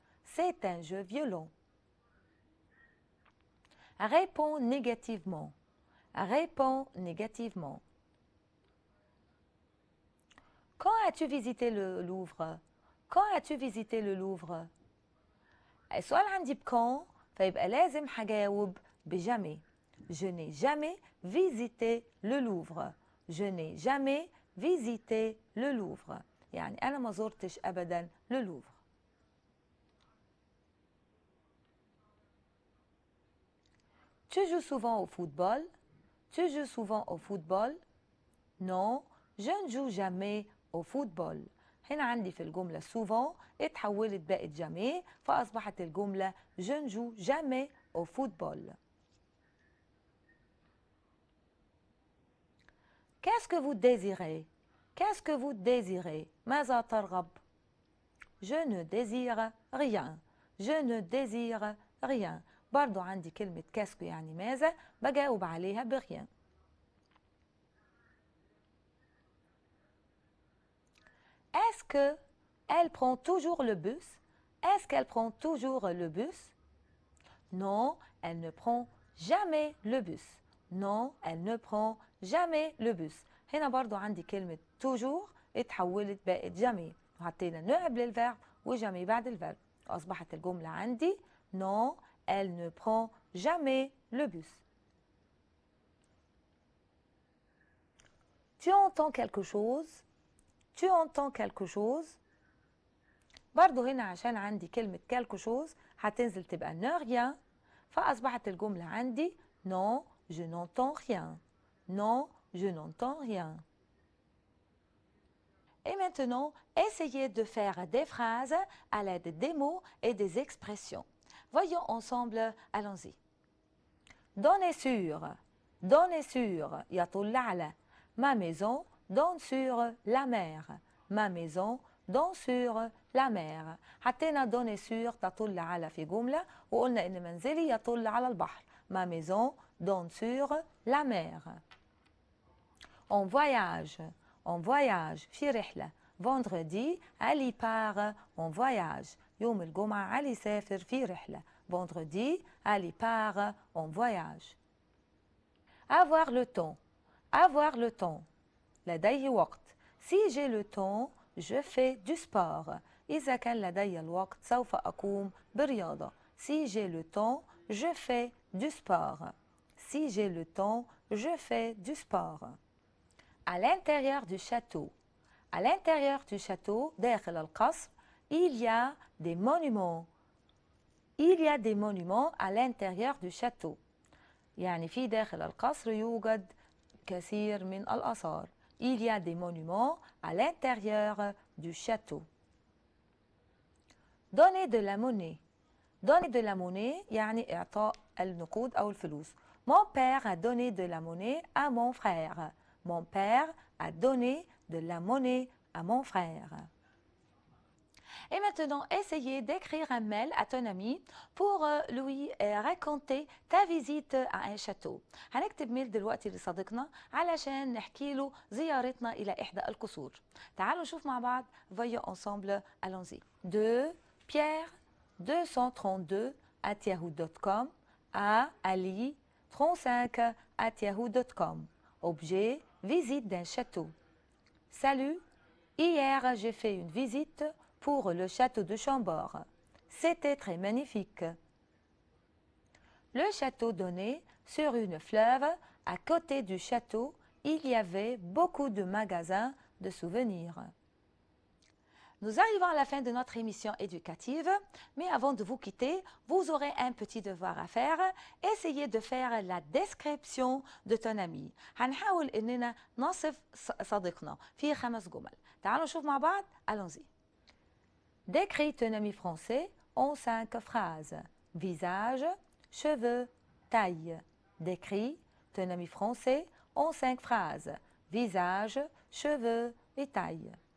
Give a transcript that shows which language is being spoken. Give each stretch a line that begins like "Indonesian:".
French: C'est un jeu violent. Réponds négativement. Réponds négativement. Quand as-tu visité le Louvre? Quand as-tu visité le Louvre?
Arabic: السؤال عندي بكون فيبقى لازم هجاوب بجامي.
French: Je n'ai jamais visité le Louvre. Je n'ai jamais visité le Louvre.
Arabic: يعني أنا ما زرتش أبدا le Louvre.
French: Tu joues souvent au football? Tu joues souvent au football? Non, je ne joue jamais au football.
Arabic: هنا عندي في الجملة
French: souvent
Arabic: اتحولت بقت
French: jamais
Arabic: فأصبحت الجملة
French: je ne joue jamais au football. Qu'est-ce que vous désirez? Qu'est-ce que vous désirez?
Arabic: ماذا ترغب?
French: Je ne désire rien. Je ne désire rien.
Arabic: برضو عندي كلمة كاسكو يعني ماذا بجاوب عليها بريان.
French: Est-ce que elle prend toujours le bus? Est-ce qu'elle prend toujours le bus? Non, elle ne prend jamais le bus. Non, elle ne prend jamais le bus.
Arabic: هنا برضو عندي كلمة toujours اتحولت بقت jamais وحطينا ne قبل الفعل وجامي بعد الفعل وأصبحت الجملة عندي
French: non, elle ne prend jamais le bus. Tu entends quelque chose? Tu entends quelque chose?
Arabic: برضو هنا عشان عندي كلمة quelque chose هتنزل تبقى ne rien فأصبحت الجملة عندي
French: non, je n'entends rien. Non, je n'entends rien. Et maintenant, essayez de faire des phrases à l'aide des mots et des expressions. Voyons ensemble, allons-y. Donnez sur,
Arabic: يطل على.
French: Ma maison donne sur la mer. Ma maison donne sur la mer.
Arabic: حطينا donner sur تطل على في جملة وقلنا إن منزلي يطل على البحر.
French: Ma maison donne sur la mer. On voyage
Arabic: في رحلة.
French: Vendredi, Ali part en voyage.
Arabic: يوم الجمعة علي سافر في رحلة.
French: Vendredi, Ali part en voyage. Avoir le temps. Avoir le temps.
Arabic: لديه وقت.
French: Si j'ai le temps, je fais du sport.
Arabic: إذا كان لدي الوقت سوف أقوم برياضة.
French: Si j'ai le temps, je fais du sport. Si j'ai le temps, je fais du sport. À l'intérieur du château. À l'intérieur du château,
Arabic: داخل القصر,
French: il y a des monuments. Il y a des monuments à l'intérieur du château.
Arabic: يعني في داخل القصر يوجد كثير من الآثار.
French: Il y a des monuments à l'intérieur du château. Donner de la monnaie. Donner de la monnaie
Arabic: يعني إعطاء النقود أو الفلوس.
French: Mon père a donné de la monnaie à mon frère. Mon père a donné de la monnaie à mon frère. Et maintenant, essayez d'écrire un mail à ton ami pour lui raconter ta visite à un château.
Arabic: هنكتب ميل دلوقتي لصديقنا علشان نحكي له زيارتنا إلى إحدى القصور. تعالوا نشوف مع بعض.
French: Voyons ensemble, allons-y. De Pierre 232@yahoo.com à Ali 35@yahoo.com. Objet, visite d'un château. Salut, hier j'ai fait une visite pour le château de Chambord. C'était très magnifique. Le château donnait sur une fleuve. À côté du château, il y avait beaucoup de magasins de souvenirs. Nous arrivons à la fin de notre émission éducative, mais avant de vous quitter, vous aurez un petit devoir à faire. Essayez de faire la description de ton ami.
Arabic: هنحاول إننا نصف صديقنا في 5 جمل. تعالوا نشوف مع بعض.
French: Allons-y. Décris ton ami français en 5 phrases. Visage, cheveux, taille. Décris ton ami français en 5 phrases. Visage, cheveux et taille.